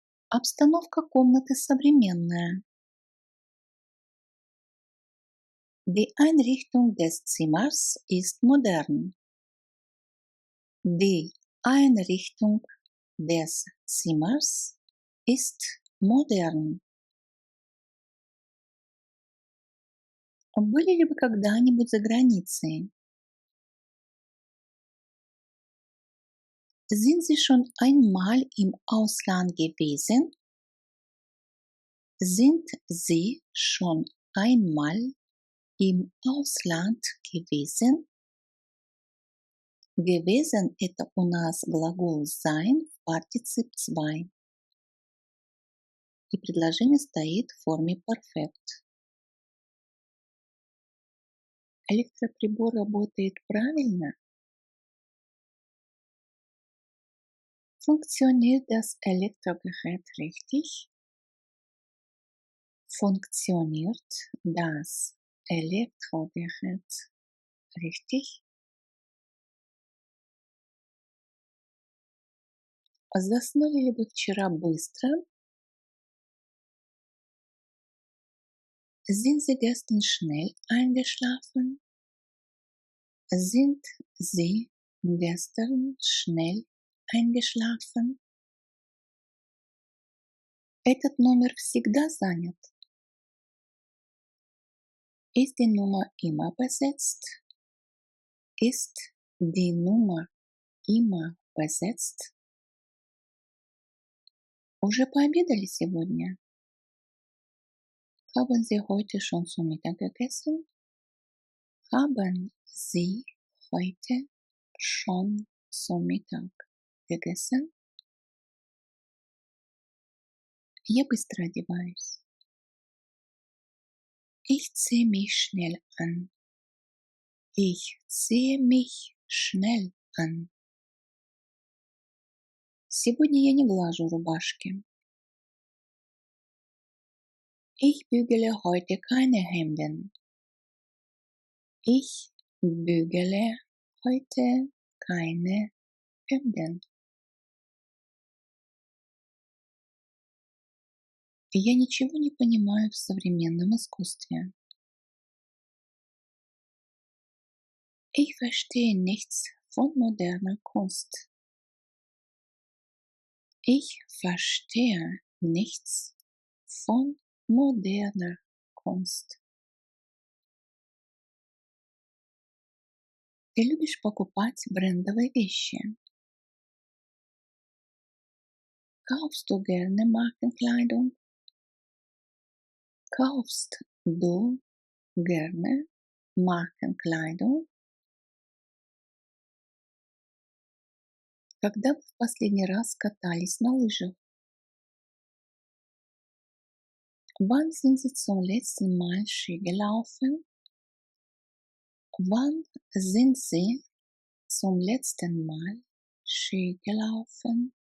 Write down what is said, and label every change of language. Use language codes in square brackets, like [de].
[ru] Обстановка комнаты современная. [de] Die Einrichtung des Zimmers ist modern. Die Einrichtung des Zimmers ist modern. [ru] Были ли вы когда-нибудь за границей? [de] Sind Sie schon einmal im Ausland gewesen? Sind Sie schon einmal im Ausland gewesen? [ru] Gewesen – это у нас глагол sein в партицип 2. И предложение стоит в форме perfect. Электроприбор работает правильно? [de] Funktioniert das Elektrogerät richtig? Funktioniert das Elektrogerät richtig? [ru] Заснули ли вы вчера быстро? [de] Sind Sie gestern schnell eingeschlafen? Sind Sie gestern schnell eingeschlafen? [ru] Этот номер всегда занят. [de] Ist die Nummer immer besetzt? Ist die Nummer immer besetzt? [ru] Уже пообедали сегодня? [de] Haben Sie heute schon zu Mittag gegessen? Haben Sie heute schon zu Mittag gegessen? [ru] Я быстро одеваюсь. [de] Ich ziehe mich schnell an. Ich ziehe mich schnell an. [ru] Сегодня я не глажу рубашки. [de] Ich bügele heute keine Hemden. Ich bügele heute keine Hemden. [ru] Я ничего не понимаю в современном искусстве. [de] Ich verstehe nichts von moderner Kunst. Ich verstehe nichts von moderner Kunst. [ru] Ты любишь покупать брендовые вещи? [de] Kaufst du gerne Markenkleidung? Kaufst du gerne Markenkleidung? [ru] Когда вы в последний раз катались на лыжах? [de] Wann sind Sie zum letzten Mal Ski gelaufen? Wann sind Sie zum letzten Mal Ski gelaufen?